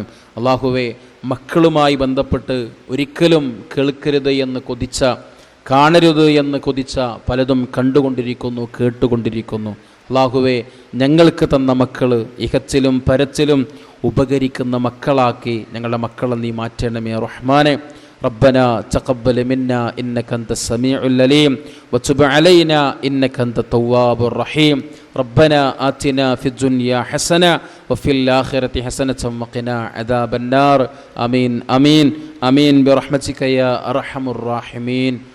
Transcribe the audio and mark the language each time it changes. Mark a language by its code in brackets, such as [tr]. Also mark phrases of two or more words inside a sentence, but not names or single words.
[ml] അല്ലാഹുവേ, മക്കളുമായി ബന്ധപ്പെട്ട് ഒരിക്കലും കേൾക്കരുത് എന്ന് കൊതിച്ച, കാണരുത് എന്ന് കൊതിച്ച പലതും കണ്ടുകൊണ്ടിരിക്കുന്നു, കേട്ടുകൊണ്ടിരിക്കുന്നു. അല്ലാഹുവേ, ഞങ്ങൾക്ക് തന്ന മക്കൾ ഇഹത്തിലും പരത്തിലും ഉപകരിക്കുന്ന മക്കളാക്കി ഞങ്ങളുടെ മക്കളെ നീ മാറ്റണമേ റഹ്മാനെ. [ar] ربنا تقبل منا إنك أنت السميع العليم وتب علينا إنك أنت التواب الرحيم. ربنا آتنا في الدنيا حسنة وفي الآخرة حسنة وقنا عذاب النار. آمين آمين آمين برحمتك يا أرحم الراحمين.